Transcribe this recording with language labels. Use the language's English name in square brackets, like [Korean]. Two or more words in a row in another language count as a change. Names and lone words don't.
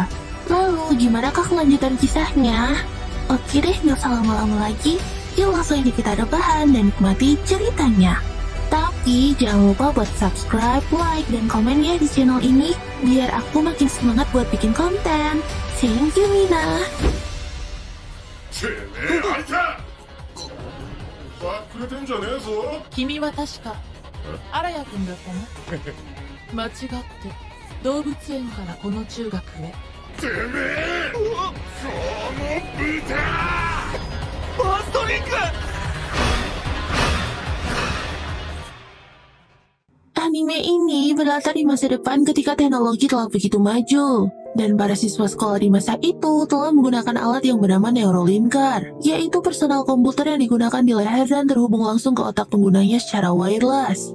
[Indonesian] Lalu gimanakah kelanjutan kisahnya? Oke deh, gak usah lama-lama lagi. Yuk langsung aja kita rebahan dan nikmati ceritanya. Tapi jangan lupa buat subscribe, like, dan komen ya di channel ini biar aku makin semangat buat bikin konten. [English] Thank you, Mina. [Japanese] てめえあいたバックれてんじゃねえぞ君は確か荒谷君だったな。間違って動物園からこの中学へ。てめえその豚ファーストリンク [Indonesian] Anime ini berlatar di masa depan ketika teknologi telah begitu maju. Dan para siswa sekolah di masa itu telah menggunakan alat yang bernama Neurolinker, yaitu personal komputer yang digunakan di leher dan terhubung langsung ke otak penggunanya secara wireless.